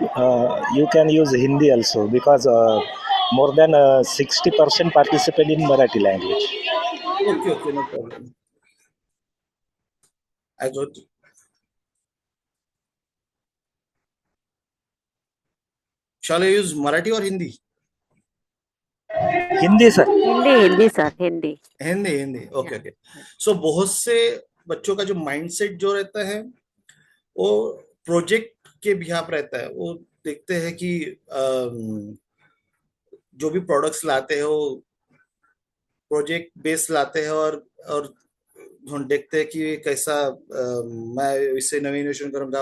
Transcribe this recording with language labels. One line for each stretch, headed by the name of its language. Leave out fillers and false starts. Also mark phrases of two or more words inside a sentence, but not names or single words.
English: You can use Hindi also because more than 60% participate in Marathi language. okay, no problem. I got it. Shall I use Marathi or Hindi? Hindi, sir. Hindi, sir, Hindi.
Hindi: हिंदी ओके Yeah. ओके. सो बहुत से बच्चों का जो माइंडसेट जो रहता है वो प्रोजेक्ट के बिहाफ रहता है. वो देखते हैं कि जो भी प्रोडक्ट्स लाते हैं वो प्रोजेक्ट बेस लाते हैं, और हम देखते हैं कि कैसा मैं इससे नवी इनोवेशन करूंगा.